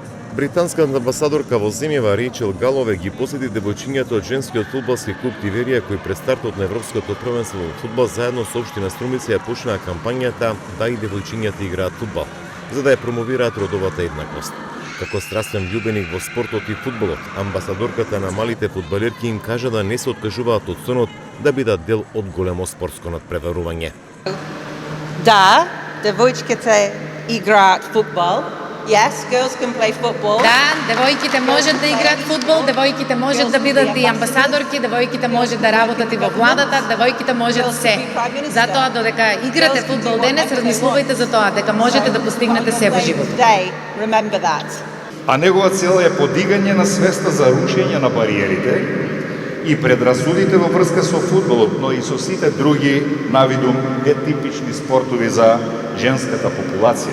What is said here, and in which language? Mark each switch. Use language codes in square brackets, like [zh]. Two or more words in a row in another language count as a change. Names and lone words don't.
[mk] Британската амбасадорка во земјава Рејчел Галове ги посети девојчињата од женскиот фудбалски клуб Тиверија, кои пред стартот на Европското првенство во фудбал заедно со општина Струмица ја почнаа кампањата да и девојчињата играат фудбал, за да ја промовираат родовата еднаквост. Како страстен љубеник во спортот и фудбалот, амбасадорката на малите фудбалерки им кажа да не се откажуваат од сонот да бидат дел од големо спортско надпреварување. Да, девојчките играат фудбал. [en] Yes, girls can play football. [mk] Да, девојките можат да играат фудбал, девојките можат да бидат и амбасадорки, девојките можат да работат и во владата, девојките можат се. Затоа додека играте фудбал денес, размислувајте за тоа, дека можете да постигнете се во животот. А негова цел е подигање на свеста за рушење на бариерите и предрасудите во врска со фудбалот, но и со сите други навидум нетипични спортови за женската популација.